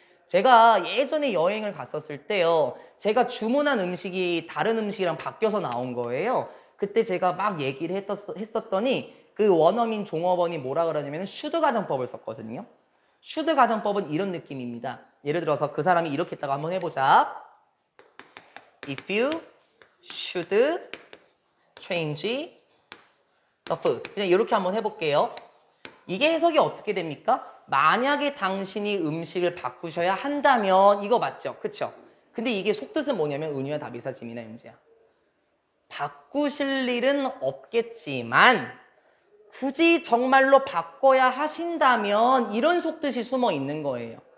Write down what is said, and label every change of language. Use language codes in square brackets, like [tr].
[ko] 제가 예전에 여행을 갔었을 때요. 제가 주문한 음식이 다른 음식이랑 바뀌어서 나온 거예요. 그때 제가 막 얘기를 했었더니 그 원어민 종업원이 뭐라 그러냐면 should 가정법을 썼거든요. should 가정법은 이런 느낌입니다. 예를 들어서 그 사람이 이렇게 했다고 한번 해보자. [en] If you should change the food. [ko] 그냥 이렇게 한번 해볼게요. 이게 해석이 어떻게 됩니까? 만약에 당신이 음식을 바꾸셔야 한다면 이거 맞죠? 그쵸? 근데 이게 속뜻은 뭐냐면 은유야 답이사 지민아 연지야. 바꾸실 일은 없겠지만 굳이 정말로 바꿔야 하신다면 이런 속뜻이 숨어 있는 거예요.